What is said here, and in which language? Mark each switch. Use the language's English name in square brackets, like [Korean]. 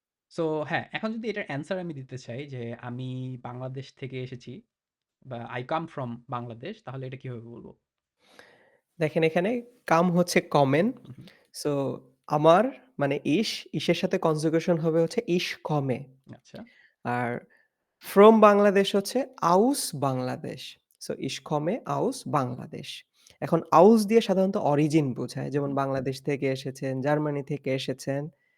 [Bangla] So হ্যাঁ, এখন যদি এটার অ্যান্সার আমি দিতে চাই যে আমি বাংলাদেশ থেকে এসেছি বা [English] I come from [Bangla] বাংলাদেশ তাহলে এটা কিভাবে বলব? দেখেন এখানে come হচ্ছে kommen। হু, হু। সো আমার মানে ইসের সাথে কনজুগেশন হবে হচ্ছে [German] ich komme। [Bangla] আচ্ছা। আর from বাংলাদেশ হচ্ছে aus Bangladesh. [German] সো ich komme aus বাংলাদেশ। [Bangla] এখন aus দিয়ে সাধারণত অরিজিন বোঝায়। যেমন হু, বাংলাদেশ থেকে এসেছেন, জার্মানি থেকে এসেছেন।